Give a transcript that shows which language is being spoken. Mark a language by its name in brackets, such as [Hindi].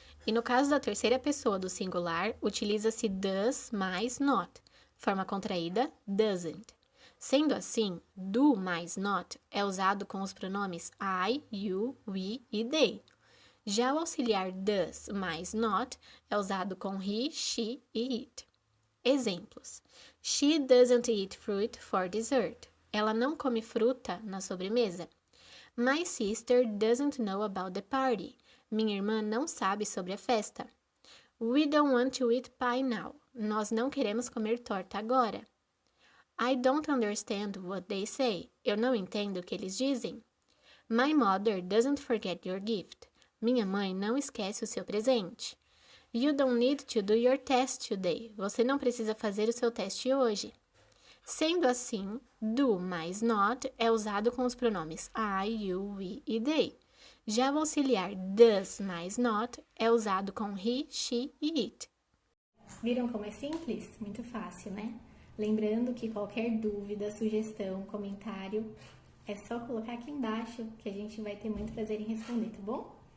[Portuguese] E no caso da terceira pessoa do singular, utiliza-se does mais not, forma contraída, doesn't. Sendo assim, do mais not é usado com os pronomes I, you, we e they. Já o auxiliar does mais not é usado com he, she e it. Exemplos. [English] She doesn't eat fruit for dessert. [Portuguese] Ela não come fruta na sobremesa. [English] My sister doesn't know about the party. [Portuguese] Minha irmã não sabe sobre a festa. [English] We don't want to eat pie now. [Portuguese] Nós não queremos comer torta agora. [English] I don't understand what they say. [Portuguese] Eu não entendo o que eles dizem. [English] My mother doesn't forget your gift. [Portuguese] Minha mãe não esquece o seu presente. [English] You don't need to do your test today. [Portuguese] Você não precisa fazer o seu teste hoje. Sendo assim, do mais not é usado com os pronomes I, you, we e they. Já o auxiliar does mais not é usado com he, she e it. Viram como é simples? Muito fácil, né? Lembrando que qualquer dúvida, sugestão, comentário, é só colocar aqui embaixo que a gente vai ter muito prazer em responder, tá bom?